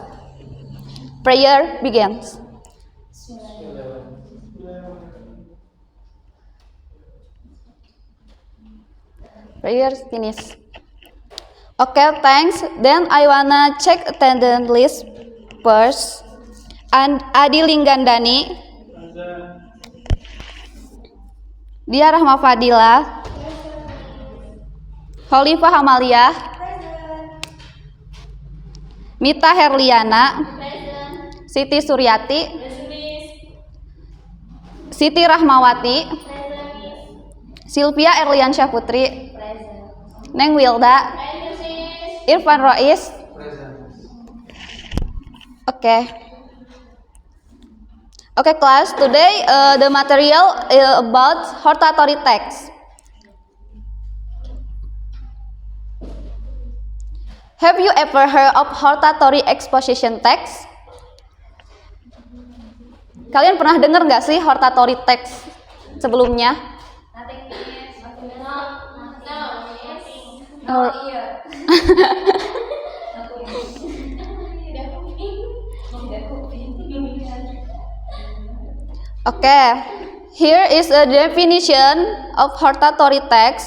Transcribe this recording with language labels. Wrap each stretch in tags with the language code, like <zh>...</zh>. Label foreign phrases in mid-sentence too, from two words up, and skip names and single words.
<en>Prayer begins. Prayer finish. Okay, thanks. Then I wanna check attendance list first. And Adi Linggandani, Dia Rahma Fadila, Holifah Amalia, Mita Herliana, Siti Suryati, Siti Rahmawati, Sylvia Erliansyah Putri, Neng Wilda, Irfan Rois. Okay, class. Today the material is about hortatory text. Have you ever heard of hortatory exposition text?</en> <id>Kalian pernah dengar nggak sih</id> <en>hortatory text</en> <id>sebelumnya?</id> <en>Okay, here is a definition of hortatory text.</en>